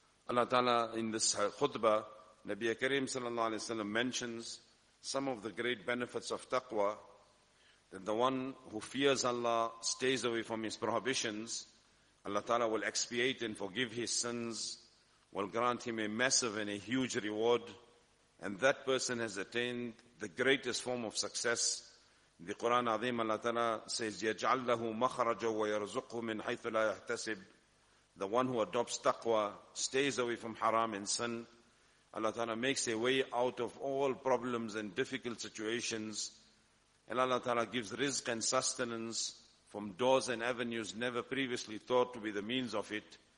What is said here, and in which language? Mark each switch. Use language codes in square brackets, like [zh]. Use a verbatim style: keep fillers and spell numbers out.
[en] Allah Ta'ala in this khutbah, Nabi Kareem Sallallahu Alaihi Wasallam mentions some of the great benefits of taqwa, that the one who fears Allah stays away from his prohibitions, Allah Ta'ala will expiate and forgive his sins, will grant him a massive and a huge reward, and that person has attained the greatest form of success. In the Quran Azim, Allah Ta'ala says, [ar] يَجْعَلْ لَهُ مَخْرَجَ وَيَرْزُقْهُ مِنْ حَيْثُ لَا يَحْتَسِبْ. [en] The one who adopts taqwa stays away from haram and sin. Allah Ta'ala makes a way out of all problems and difficult situations. And Allah Ta'ala gives rizq and sustenance from doors and avenues never previously thought to be the means of it.